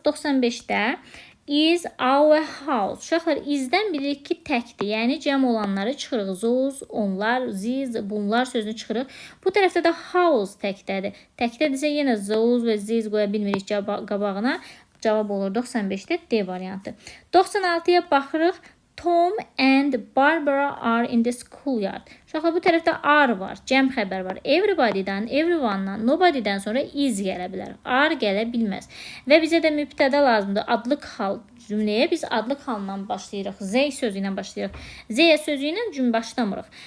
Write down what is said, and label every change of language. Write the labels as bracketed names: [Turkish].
[Azerbaijani] 95-də [English] is our house. [Azerbaijani] Uşaqlar, izdən bilirik ki, təkdir. Yəni, cəm olanları çıxırıq. Those, onlar, these, bunlar sözünü çıxırıq. Bu tərəfdə də house təkdədir. Təkdədirsə yenə those və these qoya bilmirik qabağına. Cavab olur 95-də D variantı. 96-ya baxırıq. [English] Tom and Barbara are in the schoolyard. [Azerbaijani] Uşaqlar, bu tərəfdə are var, cəm xəbər var. Everybody'dan, everyone'dan, nobody'dən sonra is gələ bilər. Are gələ bilməz. Və bizə də mübtəda lazımdır. Adlıq hal cümləyə biz adlıq halından başlayırıq. They sözü ilə başlayırıq. They sözü ilə cümlə başlamırıq.